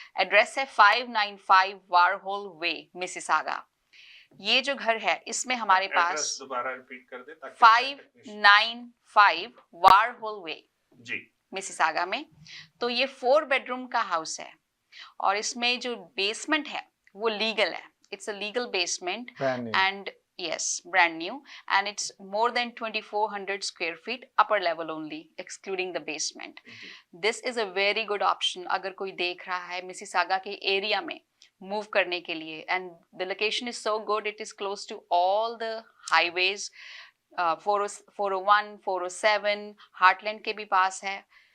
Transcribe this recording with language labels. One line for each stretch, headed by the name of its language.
Hindi: Address है 595 Warhol वे, Mississauga. ये जो घर है इसमें हमारे पास दोबारा रिपीट कर दे ताकि 595 वारहोल वे जी, मिसिसागा में। तो ये 4 बेडरूम का हाउस है और इसमें जो बेसमेंट है वो लीगल है।
English: It's a legal basement and yes, brand new, and it's more than 2400 square feet upper level only, excluding the basement. This is a very good option
Hindi: अगर कोई देख रहा है मिसिसागा के एरिया में मूव करने के लिए,
English: and the location is so good. It is close to all the highways, 401, 407, Heartland
Hindi: के भी पास है।